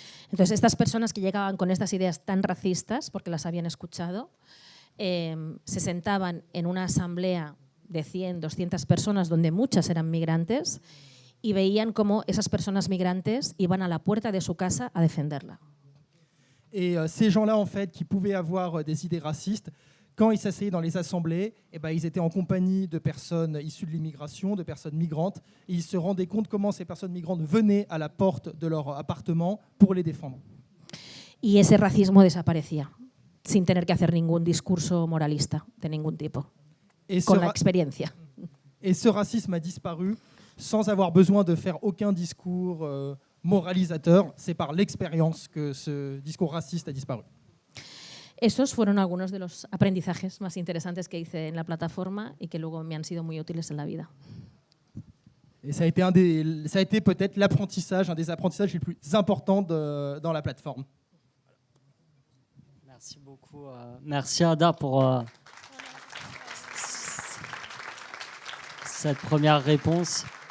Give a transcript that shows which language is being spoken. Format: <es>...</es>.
<es>Entonces, estas personas que llegaban con estas ideas tan racistas, porque las habían escuchado, se sentaban en una asamblea de 100, 200 personas, donde muchas eran migrantes, y veían cómo esas personas migrantes iban a la puerta de su casa a defenderla.</es> <fr>Et ces gens-là, en fait, qui pouvaient avoir des idées racistes, quand ils s'asseyaient dans les assemblées, eh ben, ils étaient en compagnie de personnes issues de l'immigration, de personnes migrantes, et ils se rendaient compte comment ces personnes migrantes venaient à la porte de leur appartement pour les défendre.</fr> <es>Y ese racismo desaparecía, sin tener que hacer ningún discurso moralista de ningún tipo, con la experiencia.</es> <fr>Et ce racisme a disparu sans avoir besoin de faire aucun discours moralisateur. C'est par l'expérience que ce discours raciste a disparu.</fr> <es>Esos fueron algunos de los aprendizajes más interesantes que hice en la plataforma y que luego me han sido muy útiles en la vida.</es> <fr>Et ça a été peut-être l'apprentissage, un des apprentissages les plus importants dans la plateforme. Merci beaucoup. Merci Ada pour cette première réponse.</fr>